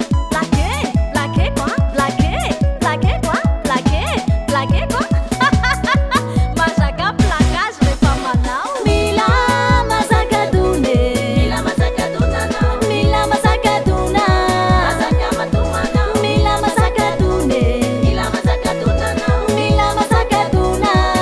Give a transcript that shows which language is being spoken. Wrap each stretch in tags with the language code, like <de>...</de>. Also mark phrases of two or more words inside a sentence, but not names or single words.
<fr>Plaqué, plaqué quoi, plaqué, plaqué quoi, plaqué, plaqué quoi.</fr> <mg>Mazaka plaquage rehefa manao. Mila mazaka done. Mila mazaka dona anao. Mila mazaka dona. Mazaka matoa anao. Mila mazaka done. Mila mazaka dona. Mila masaka tuna.</mg>